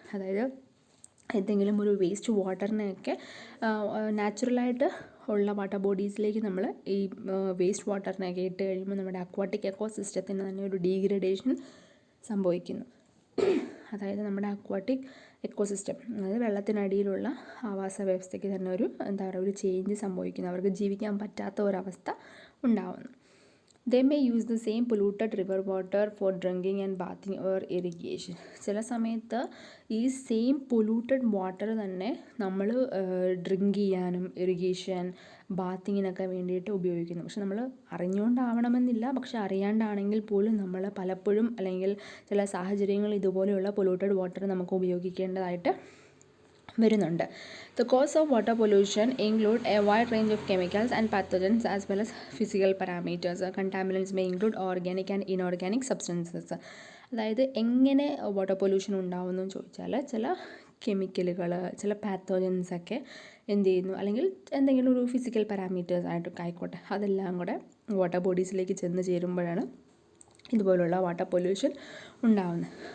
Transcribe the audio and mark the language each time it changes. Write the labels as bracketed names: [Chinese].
[Malayalam] അതായത് എന്തെങ്കിലും ഒരു വേസ്റ്റ് വാട്ടറിനെയൊക്കെ നാച്ചുറലായിട്ട് ഉള്ള വാട്ടർ ബോഡീസിലേക്ക് നമ്മൾ ഈ വേസ്റ്റ് വാട്ടറിനെയൊക്കെ ഇട്ട് കഴിയുമ്പോൾ നമ്മുടെ അക്വാട്ടിക് എക്കോസിസ്റ്റത്തിന് തന്നെ ഒരു ഡീഗ്രഡേഷൻ സംഭവിക്കുന്നു. അതായത് നമ്മുടെ അക്വാട്ടിക് എക്കോസിസ്റ്റം, അതായത് വെള്ളത്തിനടിയിലുള്ള ആവാസ വ്യവസ്ഥയ്ക്ക് തന്നെ ഒരു ചേഞ്ച് സംഭവിക്കുന്നു. അവർക്ക് ജീവിക്കാൻ പറ്റാത്ത ഒരവസ്ഥ ഉണ്ടാവുന്നു. [English] They may use the same polluted river water for drinking and bathing or irrigation. [Malayalam] ചില സമയത്ത് ഈ സെയിം പൊല്യൂട്ടഡ് വാട്ടർ തന്നെ നമ്മൾ ഡ്രിങ്ക് ചെയ്യാനും ഇറിഗേഷൻ, ബാത്തിങ്ങിനൊക്കെ വേണ്ടിയിട്ട് ഉപയോഗിക്കുന്നു. പക്ഷെ നമ്മൾ അറിഞ്ഞുകൊണ്ടാവണമെന്നില്ല, പക്ഷെ അറിയാണ്ടാണെങ്കിൽ പോലും നമ്മൾ പലപ്പോഴും അല്ലെങ്കിൽ ചില സാഹചര്യങ്ങളിൽ ഇതുപോലെയുള്ള പൊല്യൂട്ടഡ് വാട്ടർ നമുക്ക് ഉപയോഗിക്കേണ്ടതായിട്ട് വരുന്നുണ്ട്. [English] The cause of water pollution include a wide range of chemicals and pathogens as well as physical parameters. Contaminants may include organic and inorganic substances. [Malayalam] അതായത് എങ്ങനെ വാട്ടർ പൊല്യൂഷൻ ഉണ്ടാവുമെന്ന് ചോദിച്ചാൽ ചില കെമിക്കലുകൾ, ചില പാത്തോജൻസൊക്കെ എന്ത് ചെയ്യുന്നു, അല്ലെങ്കിൽ എന്തെങ്കിലും ഒരു ഫിസിക്കൽ പാരാമീറ്റേഴ്സ് ആയിട്ടൊക്കെ ആയിക്കോട്ടെ, അതെല്ലാം കൂടെ വാട്ടർ ബോഡീസിലേക്ക് ചെന്ന് ചേരുമ്പോഴാണ് ഇതുപോലുള്ള വാട്ടർ പൊല്യൂഷൻ ഉണ്ടാവുന്നത്.